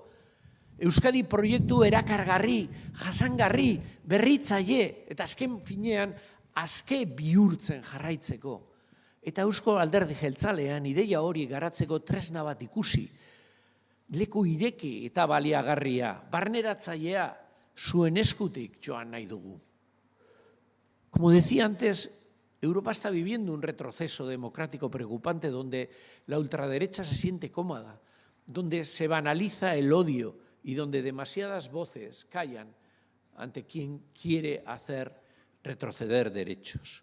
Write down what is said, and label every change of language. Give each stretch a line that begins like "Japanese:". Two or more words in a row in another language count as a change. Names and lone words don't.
Basque: Euskadi proiektu erakargarri, jasangarri, berritzaile, eta azken finean, azke bihurtzen jarraitzeko. Eta Eusko Alderdi Jeltzalean ideia hori garatzeko tresna bat ikusi. Leku ireki eta baliagarria, barneratzailea, zuen eskutik joan nahi dugu.
Spanish: Como decía antes, Europa está viviendo un retroceso democrático preocupante donde la ultraderecha se siente cómoda, donde se banaliza el odio y donde demasiadas voces callan ante quien quiere hacer retroceder derechos.